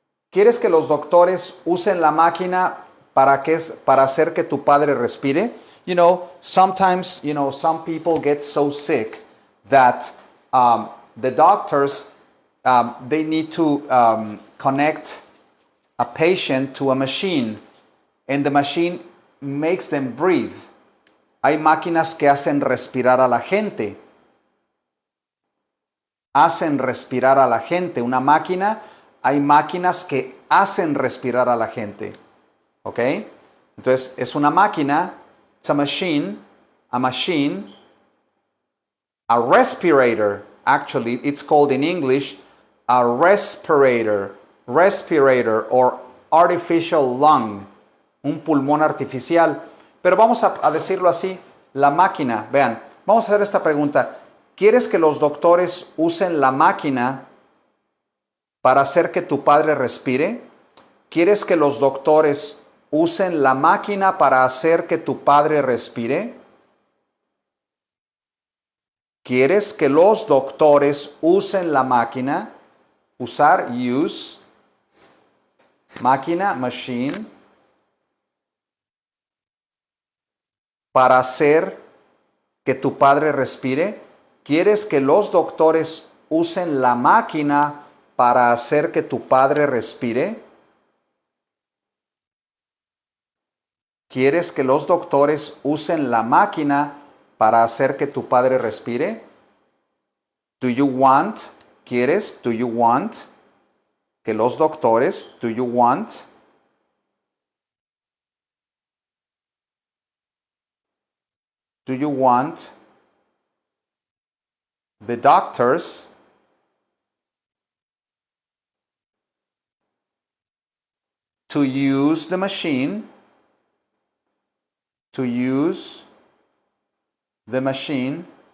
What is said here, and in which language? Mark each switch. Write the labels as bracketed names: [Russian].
[Spanish] ¿Quieres que los doctores usen la máquina para hacer que tu padre respire? [English] You know, sometimes, you know, some people get so sick that the doctors, they need to connect a patient to a machine, and the machine makes them breathe. [Spanish] Hay máquinas que hacen respirar a la gente. Hacen respirar a la gente. Una máquina, hay máquinas que hacen respirar a la gente. ¿Ok? Entonces, es una máquina, [English] it's a machine, a respirator. Actually, it's called in English a respirator or artificial lung, [Spanish] un pulmón artificial. Pero vamos a decirlo así, la máquina, vean, vamos a hacer esta pregunta. ¿Quieres que los doctores usen la máquina para hacer que tu padre respire? ¿Quieres que los doctores usen la máquina para hacer que tu padre respire? ¿Quieres que los doctores usen la máquina? Usar, use, máquina, machine, para hacer que tu padre respire. ¿Quieres que los doctores usen la máquina para hacer que tu padre respire? ¿Quieres que los doctores usen la máquina para hacer que tu padre respire? [English] Do you want, ¿quieres? Do you want [Spanish] que los doctores, [English] do you want the doctors to use the machine, to use the machine